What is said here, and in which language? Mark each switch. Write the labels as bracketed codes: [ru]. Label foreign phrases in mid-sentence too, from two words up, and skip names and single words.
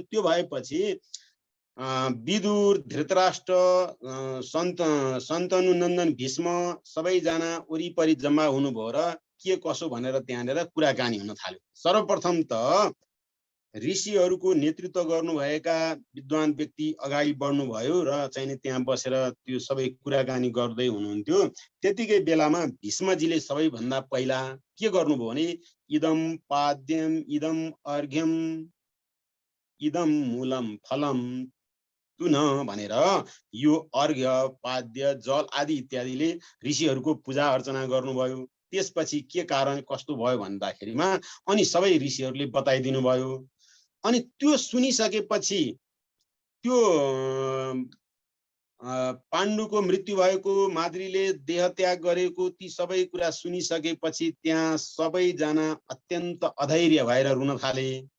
[ne] त्यो भएपछि विदुर धृतराष्ट्र शन्तनु नन्दन भीष्म सबैजना वरिपरि जम्मा हुनुभयो र के कसो भनेर त्यहाँनिर कुराकानी हुन थाल्यो। सर्वप्रथम त ऋषिहरूको नेतृत्व गर्नुभएका विद्वान व्यक्ति अगाडि बढ्नुभयो र चाहिँ त्यहाँ बसेर त्यो सबै कुराकानी गर्दै हुनुहुन्थ्यो। त्यतिकै बेलामा भीष्मजीले सबैभन्दा पहिला के गर्नुभयो भने [sa] इदम पाद्यम इदम अर्घ्यम इदम मूलम फलम तुन [ne] भनेर यो अर्घ्य पाद्य जल आदि इत्यादिले ऋषिहरूको पूजा अर्चना गर्नुभयो। त्यसपछि के कारण कस्तो भयो भन्दाखेरिमा अनि सबै ऋषिहरूले बताइदिनु भयो। अनि त्यो सुनिसकेपछि त्यो पाण्डुको मृत्यु भएको, माद्रीले देह त्याग गरेको ती सबै कुरा सुनिसकेपछि त्यहाँ सबैजना अत्यन्त अधैर्य भएर रुन थाले।